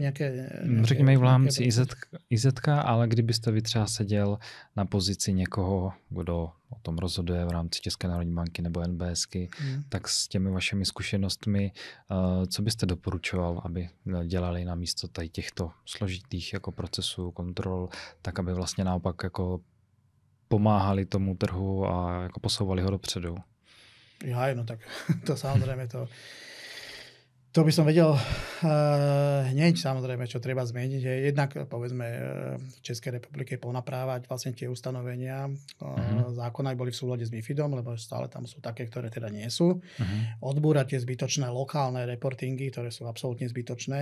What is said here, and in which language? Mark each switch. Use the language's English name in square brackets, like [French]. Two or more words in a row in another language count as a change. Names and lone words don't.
[Czech] Řekněme i v rámci IZ-ka, ale kdybyste vy třeba seděl na pozici někoho, kdo o tom rozhoduje v rámci České národní banky nebo NBSky, tak s těmi vašimi zkušenostmi, co byste doporučoval, aby dělali na místo tady těchto složitých jako procesů, kontrol, tak aby vlastně naopak jako pomáhali tomu trhu a jako posouvali ho dopředu? [Slovak] Ja, no tak to samozrejme to by som vedel hneď samozrejme, čo treba zmeniť. Je jednak, povedzme, v Českej republike ponaprávať vlastne tie ustanovenia zákona, boli v súlade s MiFIDom, lebo stále tam sú také, ktoré teda nie sú. Odbúrať tie zbytočné lokálne reportingy, ktoré sú absolútne zbytočné.